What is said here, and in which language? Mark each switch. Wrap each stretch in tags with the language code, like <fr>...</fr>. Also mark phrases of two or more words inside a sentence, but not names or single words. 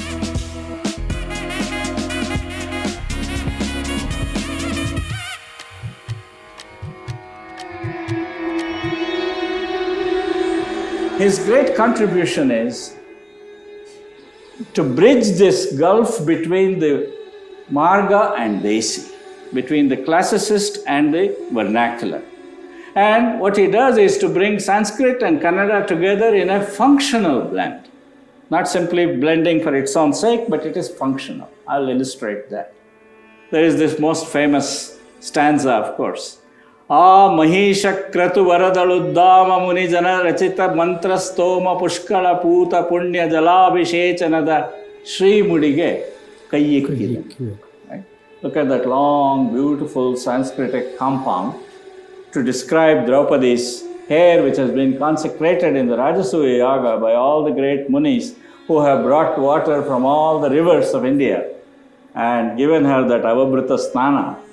<en>His great contribution is to bridge this gulf between the Marga and Desi, between the classicist and the vernacular. And what he does is to bring Sanskrit and Kannada together in a functional blend. Not simply blending for its own sake, but it is functional. I'll illustrate that. There is this most famous stanza, of course.</en> <kn>ಆ ಮಹಿಷ ಕ್ರತು ವರದಳುದ್ದಾಮ ಮುನಿಜನ ರಚಿತ ಮಂತ್ರಸ್ತೋಮ ಪುಷ್ಕಳ ಪೂತ ಪುಣ್ಯ ಜಲಾಭಿಷೇಚನದ ಶ್ರೀಮುಡಿಗೆ ಕೈಯಿಕ್ಕಿದೆ.</kn> <en>Right? Look at that long, beautiful Sanskritic compound to describe Draupadi's hair, which has been consecrated in the Rajasuya Yaga by all the great munis who have brought water from all the rivers of India and given her that Avabrita Snana.</en>